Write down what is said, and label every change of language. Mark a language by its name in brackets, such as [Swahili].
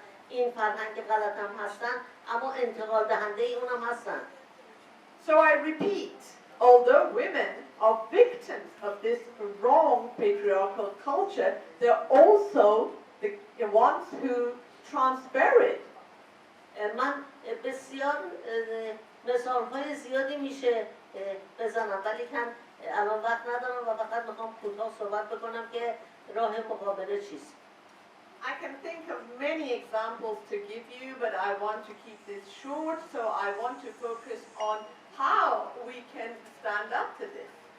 [Persian] این فرهنگ غلط هم هستن اما انتقال دهنده اونم هستن. [English] So I repeat, although women are victims of this wrong patriarchal culture, they're also the ones who transfer it. [Persian] من بسیار مثال‌های زیادی میشه بزنم ولی الان وقت ندارم و فقط میخوام کوتاه صحبت بکنم که راه مقابله چیست. [English] I can think of many examples to give you, but I want to keep this short, so I want to focus on how we can stand up to this.